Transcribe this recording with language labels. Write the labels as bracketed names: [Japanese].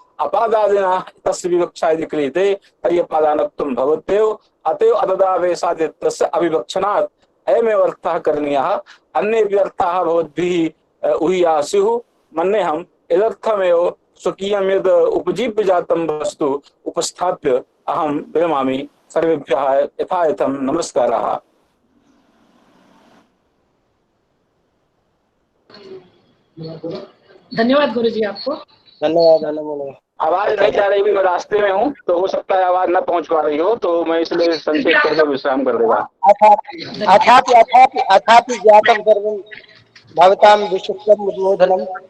[Sanskrit] अपादादिना तस्य विवक्षा यदि क्रियते तर्हि अपादानत्वं भवत्येव। अतएव अददावेशादित्यस्य अविवक्षणात् अयमेव अर्थः करणीयः। अन्येऽपि अर्थाः भवद्भिः ऊह्याः स्युः। मन्येऽहम् एतदर्थमेव स्वकीयं यद् उपजीव्य जातं वस्तु उपस्थाप्य अहं विरमामि। सर्वेभ्यः यथायथं नमस्काराः। [Hindi] धन्यवाद गुरुजी आपको। धन्यवाद धन्यवाद। आवाज नहीं जा रही, भी मैं रास्ते में हूँ, तो हो सकता है आवाज न पहुंच पा रही हो, तो मैं इसलिए संक्षेप करके विश्राम कर देगा। [Sanskrit] अथापि अथापि अथापि ज्ञातं सर्वं भवतां विशिष्टम् उद्बोधनम्।